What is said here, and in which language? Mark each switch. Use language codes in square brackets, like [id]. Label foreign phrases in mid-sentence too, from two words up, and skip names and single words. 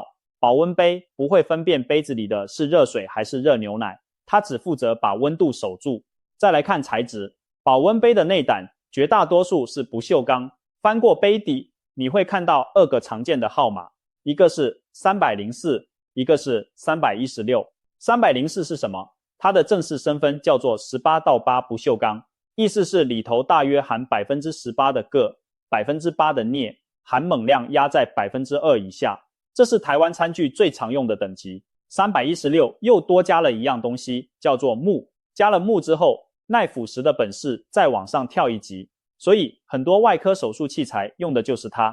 [zh] 保溫杯不會分辨杯子裡的是熱水還是熱牛奶，它只負責把溫度守住。再來看材質，保溫杯的內膽絕大多數是不鏽鋼，翻過杯底你會看到2個常見的號碼，一個是304，一個是316。304是什麼？它的正式身分叫做18-8不鏽鋼，意思是裡頭大約含 18% 的鉻，8% 的鎳，含錳量壓在 2% 以下，這是台灣餐具最常用的等級。316又多加了一樣東西，叫做鉬，加了鉬之後，耐腐蝕的本事再往上跳一級，所以很多外科手術器材用的就是它。